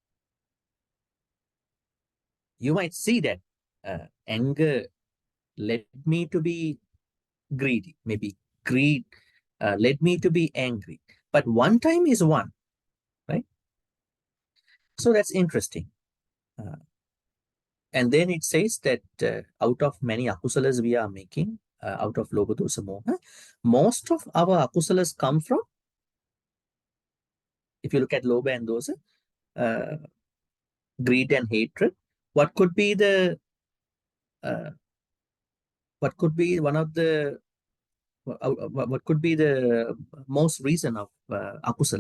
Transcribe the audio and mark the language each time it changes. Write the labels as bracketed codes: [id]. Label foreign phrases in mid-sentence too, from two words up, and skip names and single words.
[en] You might see that anger led me to be greedy, maybe greed led me to be angry. But one time is one, right? So that's interesting. And then it says that out of many akusalas we are making, out of [pi] lobha dosa moha, [en] most of our akusalas come from, if you look at lobha and dosa, greed and hatred. What could be the what could be one of the what could be the most reason of akusala?